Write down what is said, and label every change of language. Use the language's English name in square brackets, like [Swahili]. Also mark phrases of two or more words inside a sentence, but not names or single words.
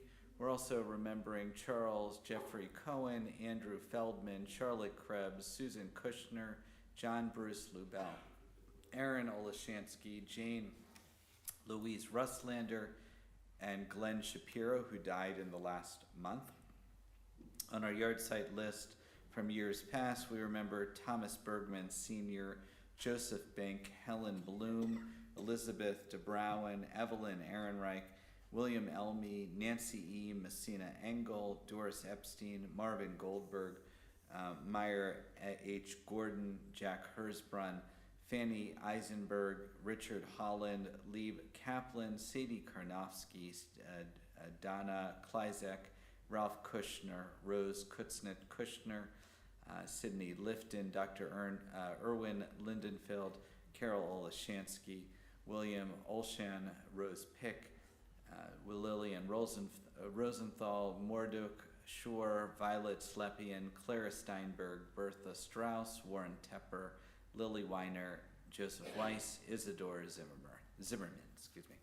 [English] We're also remembering Charles Jeffrey Cohen, Andrew Feldman, Charlotte Krebs, Susan Kushner, John Bruce Lubell, Aaron Olashansky, Jane Louise Russlander, and Glenn Shapiro, who died in the last month. On our yard site list from years past, we remember Thomas Bergman Sr., Joseph Bink, Helen Bloom, Elizabeth DeBrowen, Evelyn Ehrenreich, William Elmy, Nancy E. Messina Engel, Doris Epstein, Marvin Goldberg, Meyer H. Gordon, Jack Hersbrunn, Fanny Eisenberg, Richard Holland, Lieb Kaplan, Sadie Karnofsky, Donna Kleizek, Ralph Kushner, Rose Kutznet Kushner, Sydney Lifton, Dr. Erwin Lindenfeld, Carol Olashansky, William Olshan, Rose Pick, Lillian Rosenthal, Morduk Shore, Violet Slepian, Clara Steinberg, Bertha Strauss, Warren Tepper, Lily Weiner, Joseph Weiss, Isidore Zimmerman. Excuse me.